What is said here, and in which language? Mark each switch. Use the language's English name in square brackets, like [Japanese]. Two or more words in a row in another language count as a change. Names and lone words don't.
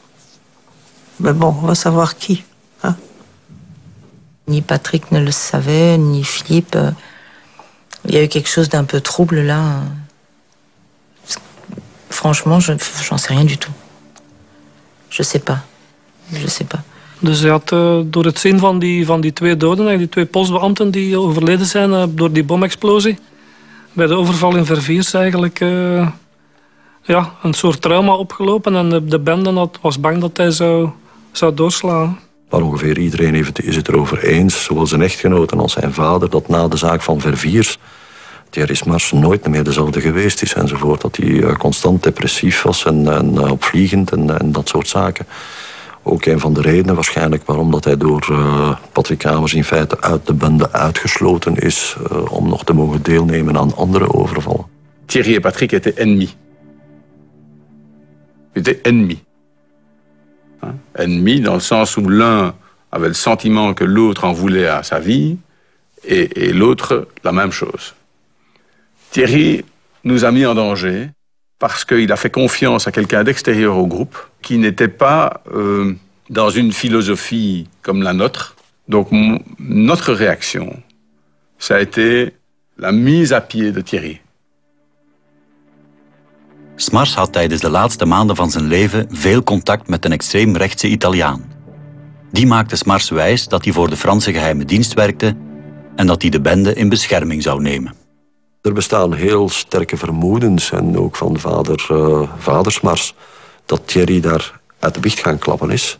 [French] Mais bon, on va savoir qui. Hein? Ni Patrick ne le savait, ni Philippe. Il y a eu quelque chose d'un peu trouble là. Franchement, j'en sais rien du tout. Je sais pas. [Dutch] Dus hij had door het zien van die twee doden, die twee postbeambten die overleden zijn door die bomexplosie, bij de overval in Verviers eigenlijk een soort trauma opgelopen. En de bende was bang dat hij zou doorslaan. Maar ongeveer iedereen is het erover eens, zowel zijn echtgenoten als zijn vader, dat na de zaak van Verviers Thierry Smars nooit meer dezelfde geweest is enzovoort. Dat hij constant depressief was en opvliegend en dat soort zaken. Ook een van de redenen waarschijnlijk waarom dat hij door Patrick Hamers in feite uit de bende uitgesloten is om nog te mogen deelnemen aan andere overvallen. [French] Thierry et Patrick étaient ennemis. Ils étaient ennemis. Ennemis dans le sens où l'un avait le sentiment que l'autre en voulait à sa vie et l'autre la même chose. Thierry nous a mis en danger parce qu'il a fait confiance à quelqu'un d'extérieur au groupe qui n'était pas dans une philosophie comme la nôtre. Donc notre réaction, ça a été la mise à pied de Thierry. [Dutch] Smars had tijdens de laatste maanden van zijn leven veel contact met een extreemrechtse Italiaan. Die maakte Smars wijs dat hij voor de Franse geheime dienst werkte en dat hij de bende in bescherming zou nemen. Er bestaan heel sterke vermoedens, en ook van vader Smars, dat Thierry daar uit de biecht gaan klappen is.